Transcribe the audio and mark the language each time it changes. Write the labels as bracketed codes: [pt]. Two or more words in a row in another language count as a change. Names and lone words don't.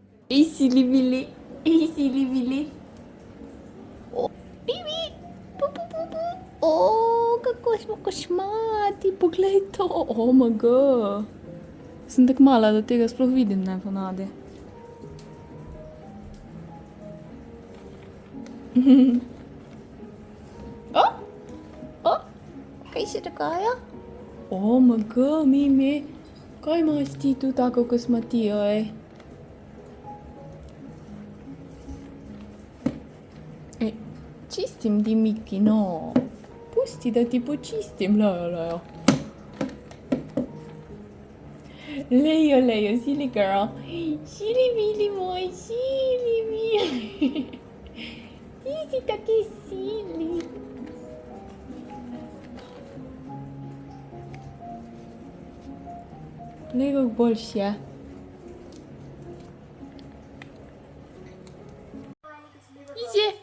[sl] Ej, Silivili, ej, Silivili. O, Bibi, bu, bu, bu, bu. O, kako smo košmati, poglej to, [en] oh my god. [sl] Sem tako mala, da tega sploh vidim, ne ponavadi. O, o, kaj se dogaja? [en] Oh my god, Mimi, [sl] kaj imaš ti tu tako kosmatijo, ej? Ej, čistim ti, Miki, no. Pusti, da ti počistim, Lejo. Lejo, [en] silly girl. Silly Billy moj, silly Billy. [sl] Ti si taki silly. Glej, kako boljš je. [pl] Idzie.